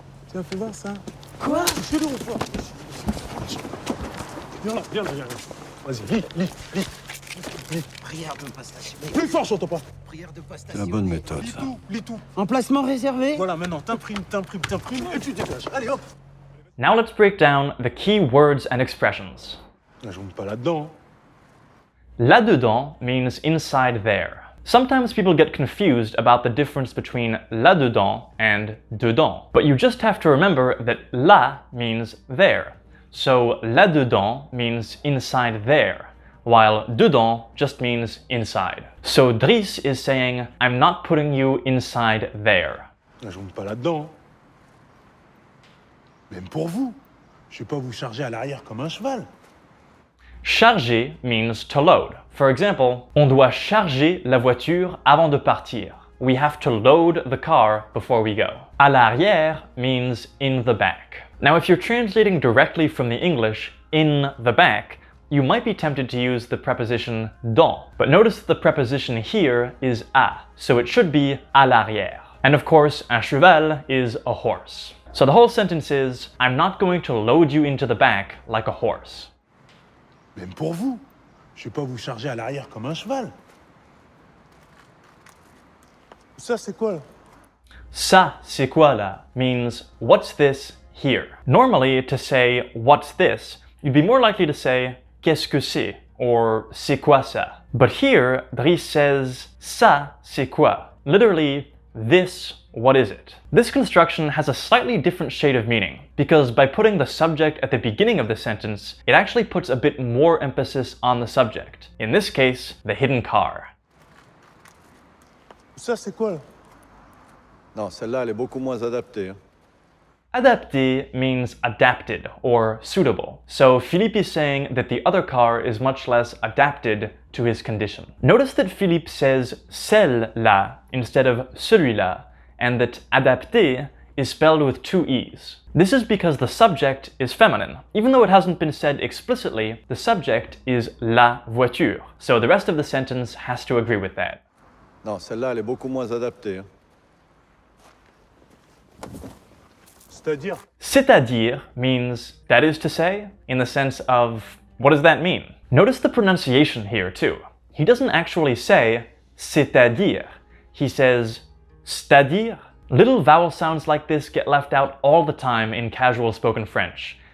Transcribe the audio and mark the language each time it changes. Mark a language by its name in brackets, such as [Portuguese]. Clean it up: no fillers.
[French] Tiens, fais voir ça. Quoi? Fais-le, on voit. Viens là. Vas-y, lis. Prière de pas stationner. Plus fort, j'entends pas. Prière de pas C'est stationner. la bonne méthode ça. Lis tout. Emplacement réservé? Voilà, maintenant, t'imprimes, et tu dégages. Allez, hop. [English] Now let's break down the key words and expressions. [French] Je rentre pas là-dedans. [English] Là-dedans means inside there. Sometimes people get confused about the difference between là-dedans and dedans, but you just have to remember that là means there. So là-dedans means inside there, while dedans just means inside. So Driss is saying, I'm not putting you inside there. [French] Je rentre pas là-dedans. Même pour vous. Je vais pas vous charger à l'arrière comme un cheval. [English] Charger means to load. For example, [French] on doit charger la voiture avant de partir. [English] We have to load the car before we go. À l'arrière means in the back. Now, if you're translating directly from the English, in the back, you might be tempted to use the preposition dans. But notice the preposition here is à, so it should be à l'arrière. And of course, un cheval is a horse. So the whole sentence is, I'm not going to load you into the back like a horse. [French] Même pour vous. Je vais pas vous charger à l'arrière comme un cheval. Ça, c'est quoi, là? Ça, c'est quoi là? [English] Means, what's this here? Normally, to say, what's this, you'd be more likely to say, [French] qu'est-ce que c'est? [English] Or, [French] c'est quoi ça? [English] But here, Driss says, [French] ça, c'est quoi? [English] Literally, this, what is it? This construction has a slightly different shade of meaning, because by putting the subject at the beginning of the sentence, it actually puts a bit more emphasis on the subject. In this case, the hidden car. [French] Ça, c'est quoi, là? Non, celle-là, elle est beaucoup moins adaptée. Hein. [English] Adapté means adapted or suitable. So Philippe is saying that the other car is much less adapted to his condition. Notice that Philippe says celle-là instead of celui-là, and that adapté is spelled with two E's. This is because the subject is feminine. Even though it hasn't been said explicitly, the subject is la voiture. So the rest of the sentence has to agree with that. [French] Non, celle-là, elle est beaucoup moins adaptée. Hein. C'est-à-dire? [English] C'est-à-dire means that is to say, in the sense of, what does that mean? Notice the pronunciation here too. He doesn't actually say c'est-à-dire. He says c'est-à-dire. Little vowel sounds like this get left out all the time in casual spoken French.